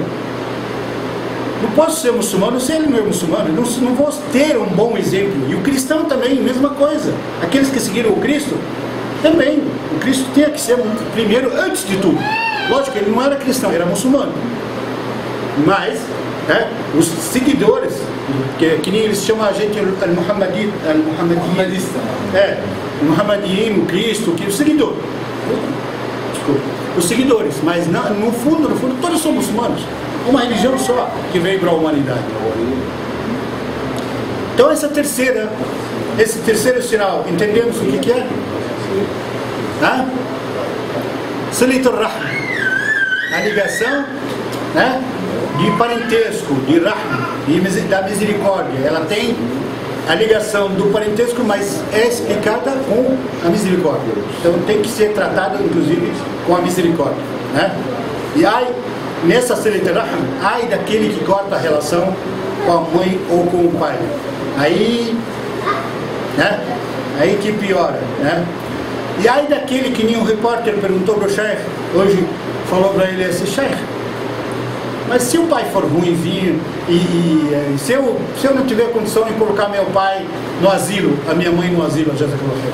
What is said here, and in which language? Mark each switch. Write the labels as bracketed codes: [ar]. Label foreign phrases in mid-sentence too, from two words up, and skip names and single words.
[pt] Não posso ser muçulmano se ele não é muçulmano, não vou ter um bom exemplo. E o cristão também, mesma coisa. Aqueles que seguiram o Cristo, também. O Cristo tinha que ser primeiro, antes de tudo. Lógico, ele não era cristão, era muçulmano. Mas, os seguidores, que nem eles chamam a gente al-Muhammadista. O Muhammadinho, o Cristo, o seguidor. Desculpa. Os seguidores, mas no fundo, todos são muçulmanos. Uma religião só que veio para a humanidade. Então esse terceiro sinal, entendemos o que é? [ar] صلة الرحم, [pt] a ligação, né, de parentesco, de Rahm, da misericórdia. Ela tem a ligação do parentesco, mas é explicada com a misericórdia. Então tem que ser tratada, inclusive, com a misericórdia, né? E aí, nessa [ar] صلة الرحم, [pt] ai daquele que corta a relação com a mãe ou com o pai. Aí, né? Aí que piora, né? E aí daquele que nem um repórter perguntou para o Sheikh, hoje falou para ele assim, Sheikh, mas se o pai for ruimzinho e se eu não tiver condição de colocar meu pai no asilo, a minha mãe no asilo, já coloquei.